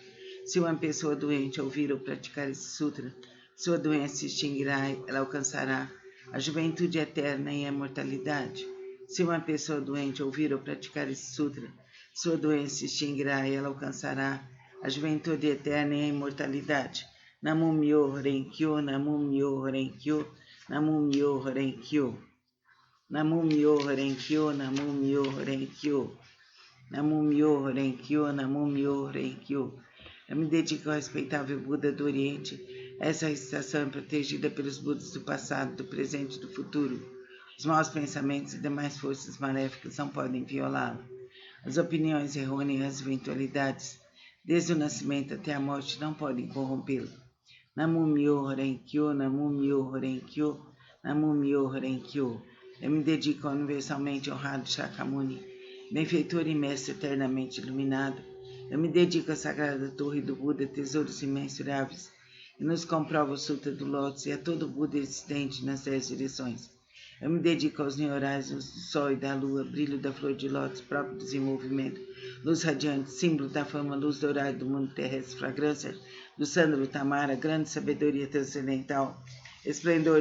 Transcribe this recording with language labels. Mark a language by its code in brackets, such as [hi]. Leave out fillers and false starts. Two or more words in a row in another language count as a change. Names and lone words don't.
[pt] Se uma pessoa doente ouvir ou praticar esse sutra, sua doença se extinguirá. Ela alcançará a juventude eterna e a imortalidade. Se uma pessoa doente ouvir ou praticar esse sutra, sua doença se extinguirá e ela alcançará a juventude eterna e a imortalidade. Namum Myo Renkyo, Namum Myo Renkyo, Namum Myo Renkyo. Namum Myo Renkyo, Namum Myo Renkyo. Namum Myo Renkyo, Namum Myo Renkyo. Eu me dedico ao respeitável Buda do Oriente. Essa recitação é protegida pelos Budas do passado, do presente e do futuro. Os maus pensamentos e demais forças maléficas não podem violá-lo. As opiniões errôneas e as eventualidades, desde o nascimento até a morte, não podem corrompê-lo. Namum Myo Renkyo, Namum Myo Renkyo, Namum Myo Renkyo. Eu me dedico ao universalmente honrado Shakyamuni, benfeitor e mestre eternamente iluminado. Eu me dedico à sagrada torre do Buda, tesouros imensuráveis, e nos comprova o Sutra do Lótus e a todo Buda existente nas 10 direções. Eu me dedico aos neurais do sol e da lua, brilho da flor de lótus, próprio desenvolvimento, luz radiante, símbolo da fama, luz dourada do mundo terrestre, fragrância do sândalo tamara, grande sabedoria transcendental, esplendor